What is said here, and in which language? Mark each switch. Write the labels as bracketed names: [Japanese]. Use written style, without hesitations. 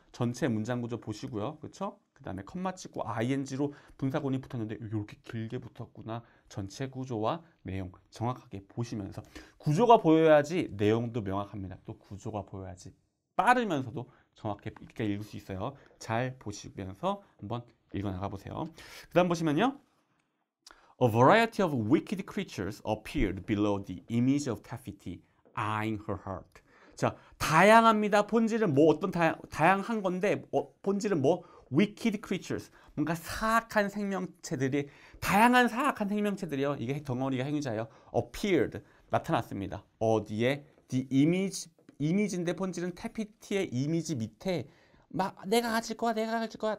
[Korean] 전체 문장 구조 보시고요. 그렇죠? 그 다음에 컴마 찍고 ing로 분사구문이 붙었는데 이렇게 길게 붙었구나. 전체 구조와 내용 정확하게 보시면서 구조가 보여야지 내용도 명확합니다. 또 구조가 보여야지 빠르면서도 정확하게 읽을 수 있어요. 잘 보시면서 한번 읽어나가 보세요. 그 다음 보시면요. [English] A variety of wicked creatures appeared below the image of Taffety, eyeing her heart. [Korean] 자, 다양합니다. 본질은 뭐 어떤 다양한 건데 본질은 뭐 [English] wicked creatures. [Korean] 뭔가 사악한 생명체들이 다양한 사악한 생명체들이요. 이게 덩어리가 행위자예요. appeared 나타났습니다. 어디에 the 이미지인데 본질은 태피티의 이미지 밑에 막 내가 가질 거야, 내가 가질 거야.